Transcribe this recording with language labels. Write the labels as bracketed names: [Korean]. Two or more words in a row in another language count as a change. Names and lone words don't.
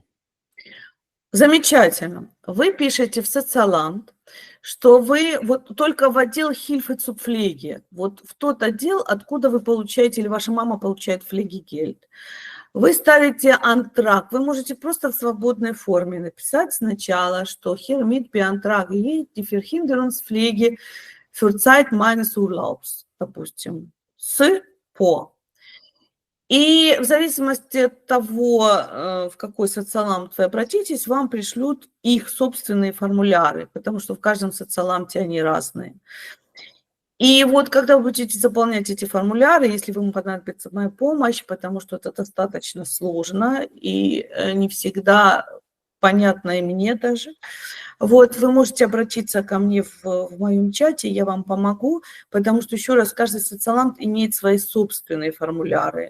[Russian] Замечательно. Вы пишете в Социаланд, что вы вот только в отдел [German] Hilfe zu Pflege, [Russian] вот в тот отдел, откуда вы получаете, или ваша мама получает Pflegegeld. Вы ставите антраг, вы можете просто в свободной форме написать сначала, что [German] hiermit beantrage ich die Verhinderungspflege für Zeit meines Urlaubs, [Russian] допустим, с по. И в зависимости от того, в какой социаламт вы обратитесь, вам пришлют их собственные формуляры, потому что в каждом социаламте они разные. И вот когда вы будете заполнять эти формуляры, если вам понадобится моя помощь, потому что это достаточно сложно и не всегда понятно и мне даже, вот вы можете обратиться ко мне в моем чате, я вам помогу, потому что, еще раз, каждый социаламт имеет свои собственные формуляры.